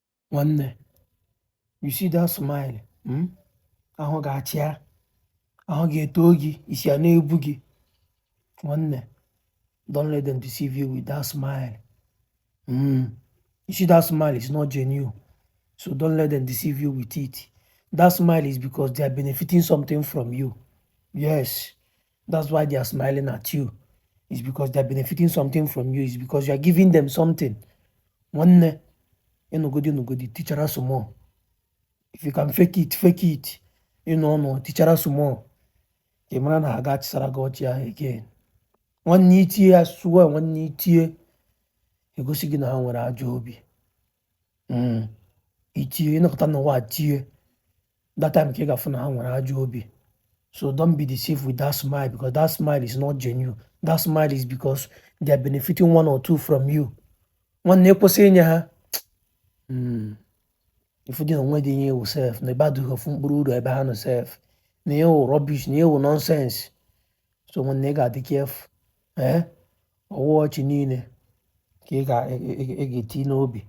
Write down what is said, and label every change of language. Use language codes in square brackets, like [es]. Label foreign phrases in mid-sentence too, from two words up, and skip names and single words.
[ig] Nwanne, [en] you see that smile? [ig] Ahụ ga-achị ya, ahụ ga-eto gị, isi a na-ebu gị. Nwanne, [en] don't let them deceive you with that smile. You see that smile is not genuine, so don't let them deceive you with it. That smile is because they are benefiting something from you. Yes, that's why they are smiling at you. It's because they are benefiting something from you. It's because you are giving them something. [ig] Nwanne, nugodi, teachara [en] some more. If you can fake it, fake it. Teachara some more. [ig] Kemara na ha ga-achisara gị ọchị ahụ again. Nwanne itie ya sụọ, nwanne itie egosi gị na ha nwere ajọ obi. Itie ịnọkọta n'ụwa tie, [en] that time [ig] ka ị ga-afụ na ha nwere ajọ obi. [en] So don't be deceived with that smile, because that smile is not genuine. That smile is because they are benefiting one or two from you. [ig] Nwanne ekwesị inye ha. Ifu dị na onwe dị ihe ewu sef, na ebe adịghị ofu mkpụrụ uru ebe ha nọ sef, na ihe wụ rubbish, na ihe wụ nonsense. So nwanne ị ga-adị careful. Ọwụ ọchị niile ka ị ga-eti n'obi.